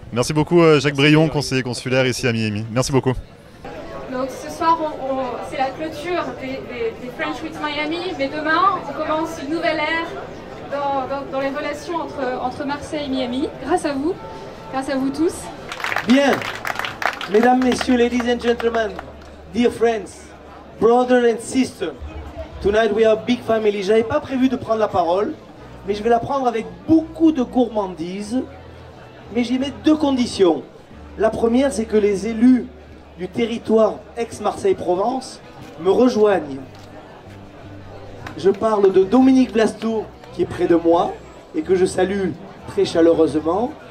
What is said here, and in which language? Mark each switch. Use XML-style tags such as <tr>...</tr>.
<fr>Merci beaucoup Jacques Brion, conseiller consulaire ici à Miami. Merci beaucoup. Donc ce soir, c'est la clôture des French Weeks Miami, mais demain, on commence une nouvelle ère dans les relations entre Marseille et Miami, grâce à vous tous. Bien. Mesdames, Messieurs,</fr> <en>ladies and gentlemen, dear friends, brothers and sisters, tonight we are a big family.</en> <fr>J'avais pas prévu de prendre la parole, mais je vais la prendre avec beaucoup de gourmandise, mais j'y mets 2 conditions. La première, c'est que les élus du territoire ex-Marseille-Provence me rejoignent. Je parle de Dominique Blastour, qui est près de moi, et que je salue très chaleureusement.</fr>